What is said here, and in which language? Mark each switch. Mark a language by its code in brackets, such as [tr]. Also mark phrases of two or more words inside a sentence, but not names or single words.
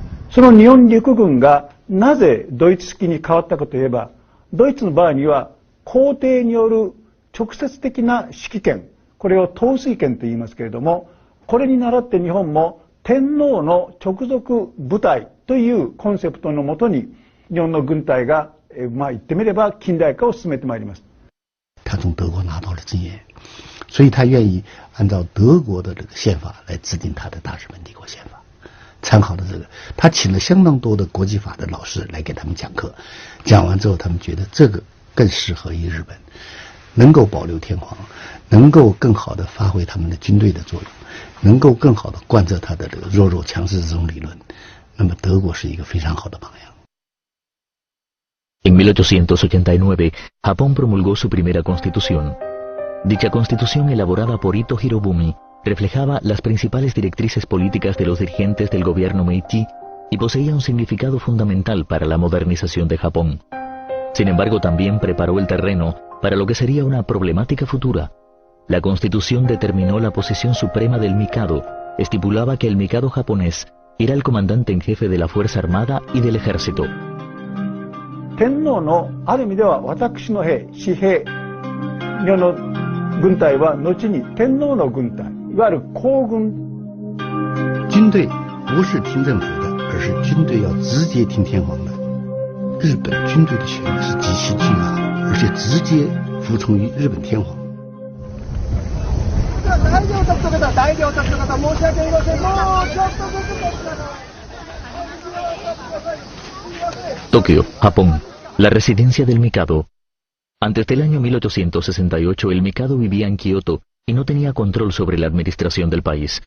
[ja] その日本陸軍がなぜドイツ式に変わったかといえば、ドイツの場合には皇帝による直接的な指揮権、これを統帥権と言いますけれども、これに倣って日本も天皇の直属部隊というコンセプトのもとに日本の軍隊が言ってみれば近代化を進めてまいります。 [zh] 他从德国拿到了经验，所以他愿意按照德国的这个宪法来制定他的大日本帝国宪法。参考的这个，他请了相当多的国际法的老师来给他们讲课，讲完之后，他们觉得这个更适合于日本，能够保留天皇，能够更好的发挥他们的军队的作用，能够更好的贯彻他的这个弱肉强食这种理论。那么德国是一个非常好的榜样。 [es] En 1889, Japón promulgó su primera constitución. Dicha constitución, elaborada por Ito Hirobumi, reflejaba las principales directrices políticas de los dirigentes del gobierno Meiji y poseía un significado fundamental para la modernización de Japón. Sin embargo, también preparó el terreno para lo que sería una problemática futura. La Constitución determinó la posición suprema del Mikado, estipulaba que el Mikado japonés era el comandante en jefe de la Fuerza Armada y del Ejército. [ja] 天皇のある意味では私の兵、私兵、日本の軍隊は後に天皇の軍隊、いわゆる皇軍。 [zh] 军队不是听政府的，而是军队要直接听天皇的。日本军队的权力是极其巨大的，而且直接服从于日本天皇。 [es] Tokio, Japón, la residencia del Mikado. Antes del año 1868, el Mikado vivía en Kioto y no tenía control sobre la administración del país.